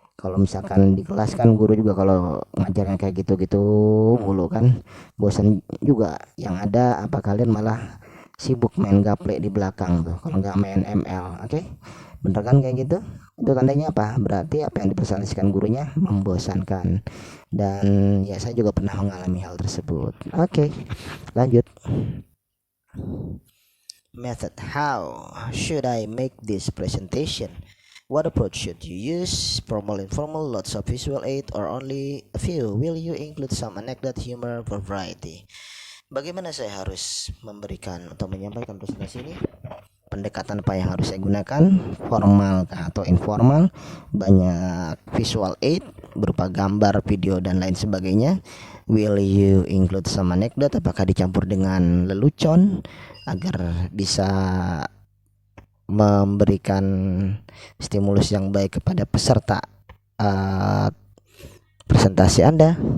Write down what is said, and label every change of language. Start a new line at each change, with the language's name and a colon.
Indonesian: Kalau misalkan di kelas kan guru juga kalau ngajarnya kayak gitu-gitu mulu kan bosan juga, yang ada apa kalian malah sibuk main gaple di belakang tuh kalau nggak main ML. Oke, bener kan kayak gitu? Itu tandanya apa? Berarti apa yang dipresentasikan gurunya membosankan, dan ya saya juga pernah mengalami hal tersebut. Oke, lanjut.
English: Method: how should I make this presentation? What approach should you use? Formal, informal, lots of visual aid, or only a few? Will you include some anecdote, humor, for variety?
Indonesian: Bagaimana saya harus memberikan atau menyampaikan presentasi ini? Pendekatan apa yang harus saya gunakan? Formal atau informal? Banyak visual aid berupa gambar, video, dan lain sebagainya.
English: Will you include some anecdote?
Indonesian: Apakah dicampur dengan lelucon agar bisa memberikan stimulus yang baik kepada peserta presentasi Anda?